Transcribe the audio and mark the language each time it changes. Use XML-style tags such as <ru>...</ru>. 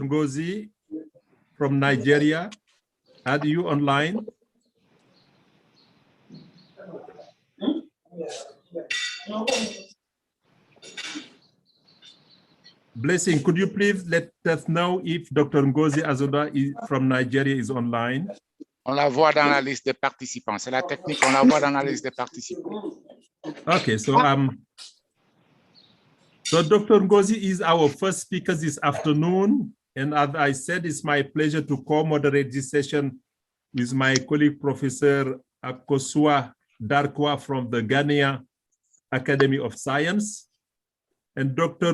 <en>Ngozi from Nigeria, are you online? Blessing, could you please let us know if Dr. Ngozi Azoda from Nigeria is online?</en> <fr>On la voit dans la liste des participants. C'est la technique, on la voit dans la liste des participants.</fr> <en>Okay, so Dr. Ngozi is our first speaker this afternoon. And as I said, it's my pleasure to co-moderate this session with my colleague, Professor Akosua Darkwa from the Ghanaian Academy of Science. And Dr.</en>